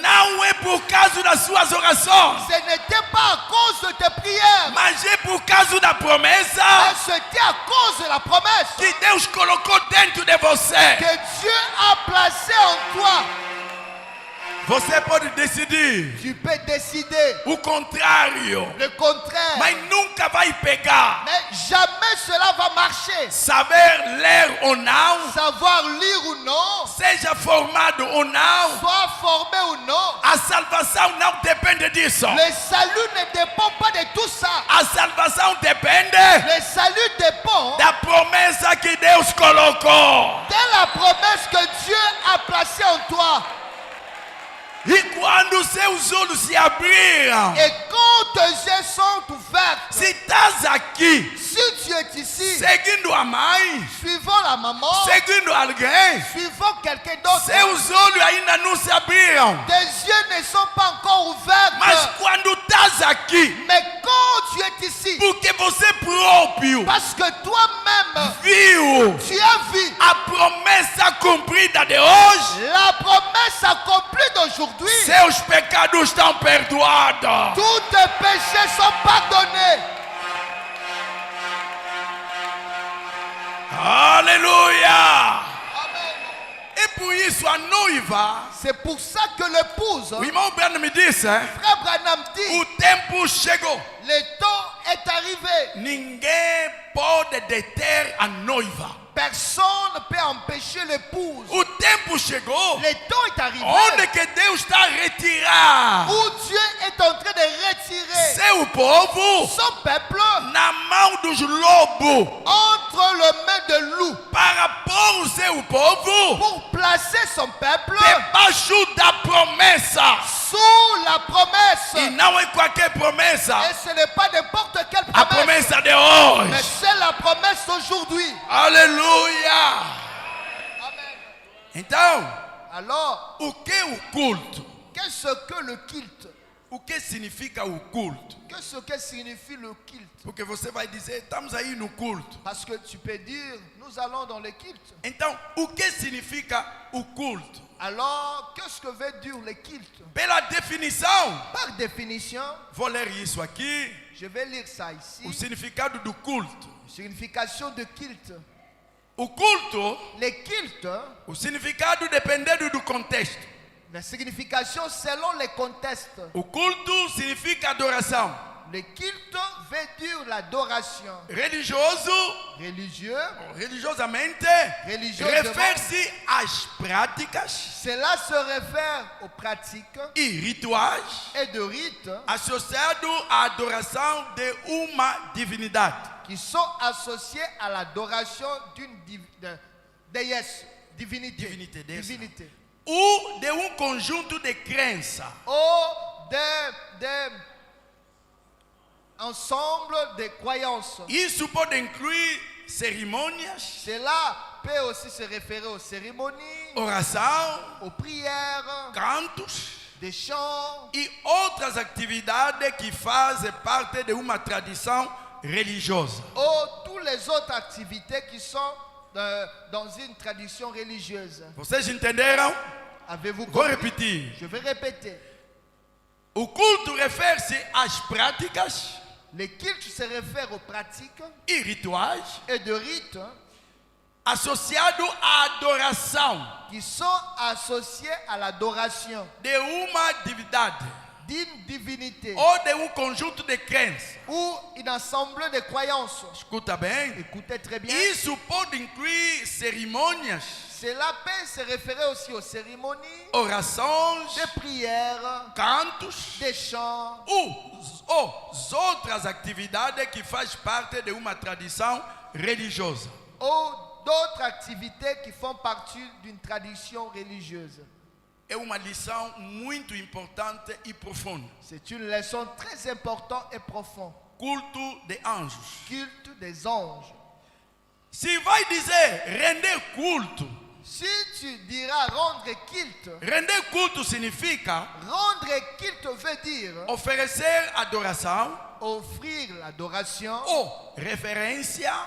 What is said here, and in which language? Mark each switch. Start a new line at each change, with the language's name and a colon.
Portuguese: Não é por causa das suas orações,
French: Ce n'était pas à cause de tes prières,
Portuguese: mas é por causa da promessa
French: mais c'était à cause de la promesse
Portuguese: que Deus colocou dentro de você.
French: que Dieu a placée en toi.
Portuguese: Você pode decidir
French: Tu peux décider
Portuguese: o contrário,
French: le contraire,
Portuguese: mas nunca vai pegar.
French: mais jamais cela va marcher.
Portuguese: Saber ler ou não,
French: Savoir lire ou non,
Portuguese: seja formado ou não,
French: soit formé ou non,
Portuguese: a salvação não depende disso.
French: le salut ne dépend pas de tout ça.
Portuguese: A salvação depende
French: Le salut dépend
Portuguese: da promessa que Deus colocou.
French: de la promesse que Dieu a placée en toi.
Portuguese: E quando seus olhos se abriram,
French: Et quand tes yeux sont ouverts,
Portuguese: se estás aqui
French: si tu es ici,
Portuguese: seguindo a mãe,
French: suivant la maman,
Portuguese: seguindo alguém,
French: suivant quelqu'un d'autre,
Portuguese: seus olhos ainda não se abriram.
French: tes yeux ne sont pas encore ouverts.
Portuguese: Mas quando estás aqui,
French: Mais quand tu es ici,
Portuguese: porque você próprio
French: parce que toi-même,
Portuguese: viu
French: tu as vu
Portuguese: a promessa cumprida de hoje,
French: la promesse accomplie d'aujourd'hui,
Portuguese: seus pecados estão perdoados.
French: tous tes péchés sont pardonnés.
Portuguese: Aleluia!
French: Amen.
Portuguese: E por isso a noiva,
French: C'est pour ça que l'épouse,
Portuguese: o irmão Branham me disse,
French: frère Branham dit,
Portuguese: o tempo chegou
French: le temps est arrivé.
Portuguese: Ninguém pode deter a noiva.
French: Personne ne peut empêcher l'épouse.
Portuguese: O tempo chegou
French: Le temps est arrivé
Portuguese: onde que Deus está a retirar
French: où Dieu est en train de retirer
Portuguese: seu povo
French: son peuple
Portuguese: na mão dos lobos
French: entre les mains de loups
Portuguese: para pôr o seu povo
French: pour placer son peuple
Portuguese: debaixo da promessa.
French: sous la promesse.
Portuguese: E não é qualquer promessa,
French: Et ce n'est pas n'importe quelle
Portuguese: a
French: promesse,
Portuguese: promessa de
French: mais
Portuguese: hoje.
French: c'est la promesse d'aujourd'hui.
Portuguese: Aleluia!
French: Amen.
Portuguese: Então,
French: Alors,
Portuguese: o que é o culto?
French: qu'est-ce que le culte?
Portuguese: O que significa o culto?
French: Qu'est-ce que signifie le culte?
Portuguese: Porque você vai dizer, estamos aí no culto.
French: Parce que tu peux dire, nous allons dans le culte.
Portuguese: Então, o que significa o culto?
French: Alors, qu'est-ce que veut dire le culte?
Portuguese: Pela definição,
French: Par définition,
Portuguese: vou ler isso aqui,
French: je vais lire ça ici.
Portuguese: o significado do culto.
French: Signification de culte.
Portuguese: O culto,
French: Le culte,
Portuguese: o significado dependendo do contexto.
French: la signification selon les contextes.
Portuguese: O culto significa adoração.
French: Le culte veut dire l'adoration.
Portuguese: Religioso,
French: Religieux,
Portuguese: religiosamente, Religiosamente. refere-se às práticas
French: cela se réfère aux pratiques
Portuguese: e rituais
French: et de rites
Portuguese: associados à adoração de uma divindade.
French: qui sont associés à l'adoration d'une déesse, divinité. Divinité, déesse. Divinité.
Portuguese: Ou de um conjunto de crenças
French: Ou des ensemble de croyances.
Portuguese: Isso pode incluir cerimônias,
French: Cela peut aussi se référer aux cérémonies,
Portuguese: oração,
French: aux prières,
Portuguese: cantos
French: des chants
Portuguese: e outras atividades que fazem parte de uma tradição religiosa.
French: ou toutes les autres activités qui sont dans une tradition religieuse.
Portuguese: Vocês entenderam?
French: Avez-vous
Portuguese: Vou
French: compris?
Portuguese: repetir.
French: Je vais répéter.
Portuguese: O culto refere-se às práticas
French: Le culte se réfère aux pratiques
Portuguese: e rituais
French: et de rites
Portuguese: associados à adoração
French: qui sont associés à l'adoration
Portuguese: de uma divindade
French: d'une divinité
Portuguese: ou de um conjunto de crenças.
French: ou un ensemble de croyances.
Portuguese: Escuta bem.
French: Écoutez très bien.
Portuguese: Isso pode incluir cerimônias,
French: Cela peut se référer aussi aux cérémonies,
Portuguese: orações,
French: des prières,
Portuguese: cantos
French: des chants
Portuguese: ou outras atividades que faz parte de uma tradição religiosa.
French: ou d'autres activités qui font partie d'une tradition religieuse.
Portuguese: É uma lição muito importante e profunda.
French: C'est une leçon très importante et profonde.
Portuguese: Culto de anjos.
French: Culte des anges.
Portuguese: Se vai dizer render culto,
French: Si tu diras rendre culte,
Portuguese: render culto significa
French: rendre culte veut dire
Portuguese: oferecer adoração
French: offrir l'adoration
Portuguese: ou referência